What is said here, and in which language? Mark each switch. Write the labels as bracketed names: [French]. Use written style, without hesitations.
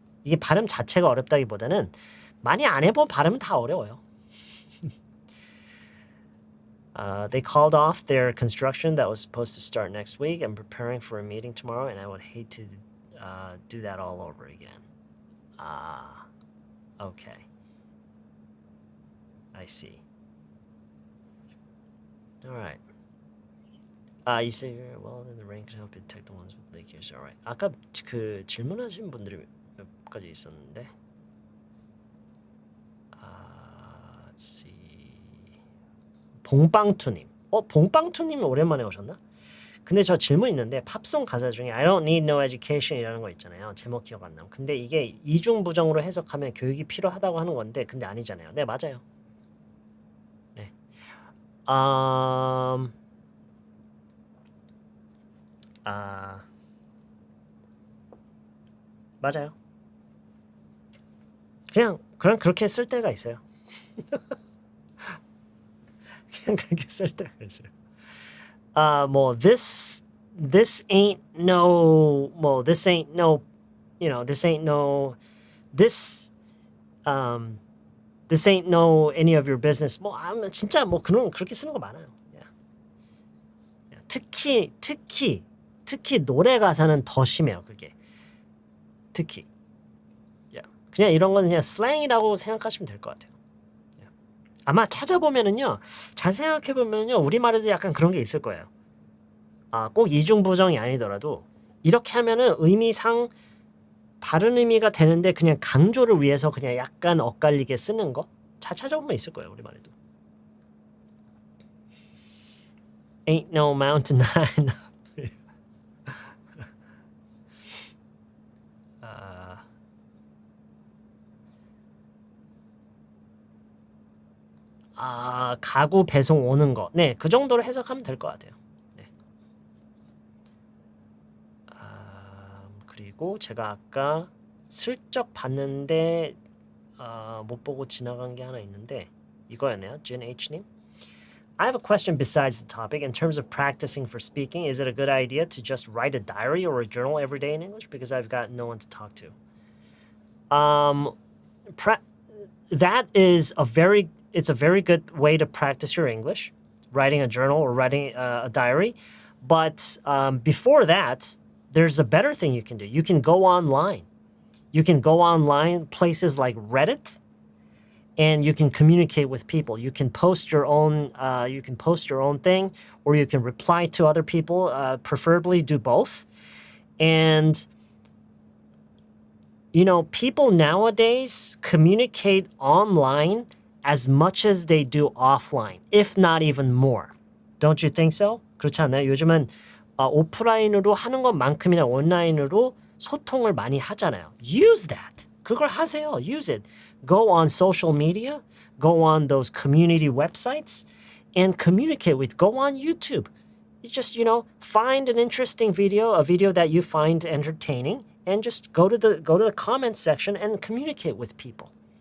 [Korean] 이게 발음 자체가 어렵다기보다는 많이 안 해본 발음은 다 어려워요. [English] They called off their construction that was supposed to start next week. I'm preparing for a meeting tomorrow, and I would hate to do that all over again. Okay. I see. All right. You say, well, then the rain can help you detect the ones with leak issues. All right. [Korean] 아까 그 질문하신 분들이 몇 가지 있었는데. [English] Let's see. [Korean] 봉빵투님. 봉빵투님 오랜만에 오셨나? 근데 저 질문 있는데 팝송 가사 중에 [English] I don't need no education [Korean] 이라는 거 있잖아요. 제목 기억 안 나면. 근데 이게 이중부정으로 해석하면 교육이 필요하다고 하는 건데 근데 아니잖아요. 네, 맞아요. 네. 맞아요. 그냥 그렇게 쓸 때가 있어요. 그냥 그렇게 쓸 때가 있어요. 뭐 [English] this ain't no this ain't no this ain't no this ain't no any of your business. [Korean] 뭐 진짜 뭐 그렇게 쓰는 거 많아요. 특히 노래 가사는 더 심해요. 그게 특히 그냥 이런 건 그냥 슬랭이라고 생각하시면 될 것 같아요. 아마 찾아보면은요, 잘 생각해 보면요, 우리말에도 약간 그런 게 있을 거예요. 꼭 이중부정이 아니더라도 이렇게 하면은 의미상 다른 의미가 되는데 그냥 강조를 위해서 그냥 약간 엇갈리게 쓰는 거 잘 찾아보면 있을 거예요, 우리말에도. [English] Ain't no mountain high enough. [Korean] 가구 배송 오는 거. 네, 그 정도로 해석하면 될 것 같아요. 네. 그리고 제가 아까 슬쩍 봤는데 못 보고 지나간 게 하나 있는데 이거였네요. 진 H님. [English] I have a question besides the topic. In terms of practicing for speaking, is it a good idea to just write a diary or a journal every day in English? Because I've got no one to talk to. That is it's a very good way to practice your English, writing a journal or writing a diary. But before that, there's a better thing you can do. You can go online. You can go online, places like Reddit, and you can communicate with people. You can post your own thing, or you can reply to other people. Preferably do both. And people nowadays communicate online as much as they do offline, if not even more. Don't you think so? [Korean] 그렇지 않나요? 요즘은 오프라인으로 하는 것만큼이나 온라인으로 소통을 많이 하잖아요. [English] Use that. [Korean] 그걸 하세요. [English] Use it. Go on social media. Go on those community websites and communicate with. Go on YouTube. You just, find an interesting video, a video that you find entertaining, and just go to the comments section and communicate with people.